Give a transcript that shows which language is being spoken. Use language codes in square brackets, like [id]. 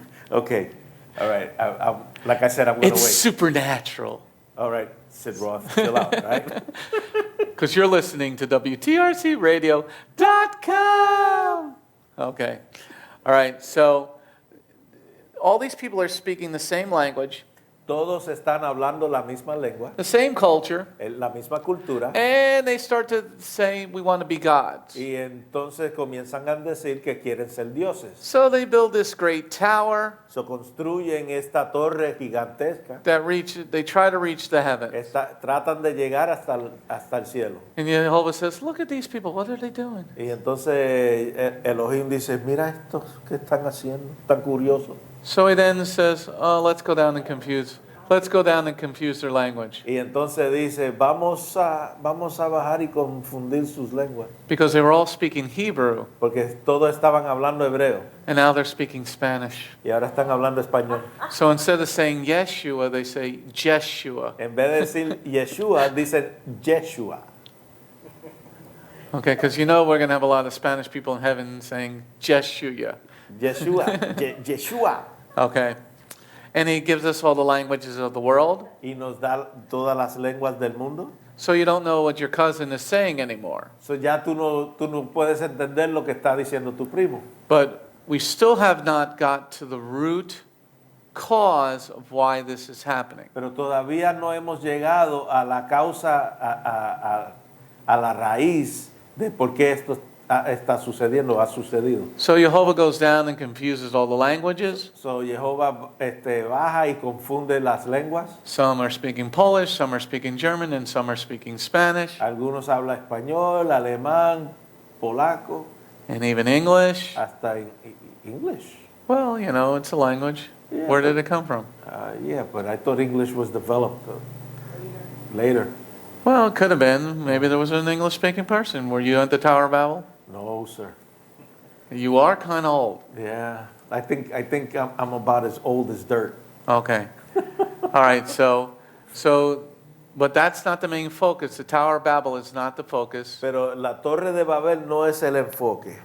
[en] Okay, all right. Like I said, I'm going to It's wait. supernatural. All right, Sid Roth, chill out, right? Because you're listening to WTRCradio.com. Okay. All right, so all these people are speaking the same language, [es] Todos están hablando la misma lengua, [en] the same culture, [es] la misma cultura, [en] and they start to say, we want to be gods. [es] y entonces comienzan a decir que quieren ser dioses. [en] So they build this great tower [es] So construyen esta torre gigantesca, [en] they try to reach the heavens. [es] tratan de llegar hasta el cielo. [en] And Yehovah says, look at these people, what are they doing? [es] Y entonces Elohim dice, mira estos que están haciendo, tan curiosos. [en] So he then says, let's go down and confuse their language. [es] Y entonces dice, vamos a bajar y confundir sus lenguas. [en] Because they were all speaking Hebrew, [es] Porque todos estaban hablando hebreo [en] and now they're speaking Spanish. [es] y ahora están hablando español. [en] So instead of saying Yeshua, they say Jeshua. [es] En vez de decir Yeshua, dicen Yeshua. [en] Okay, because we're going to have a lot of Spanish people in heaven saying Jeshua. Yeshua, Yeshua. Okay. And he gives us all the languages of the world. [es] Y nos da todas las lenguas del mundo. [en] So you don't know what your cousin is saying anymore. [es] So ya tú no puedes entender lo que está diciendo tu primo. [en] But we still have not got to the root cause of why this is happening. [es] Pero todavía no hemos llegado a la causa, a la raíz de por qué esto está sucediendo, ha sucedido. [en] So Yehovah goes down and confuses all the languages. [es] So Jehová baja y confunde las lenguas. [en] Some are speaking Polish, some are speaking German, and some are speaking Spanish, [es] Algunos hablan español, alemán, polaco, [en] and even English. [es] hasta English. [en] Well, it's a language. Yeah, Where did it come from? Yeah, but I thought English was developed later. Well, it could have been. Maybe there was an English-speaking person. Were you at the Tower of Babel? No, sir. You are kind of old. Yeah, I think I'm about as old as dirt. Okay. All right, so, but that's not the main focus. The Tower of Babel is not the focus. [es] Pero la Torre de Babel no es el enfoque.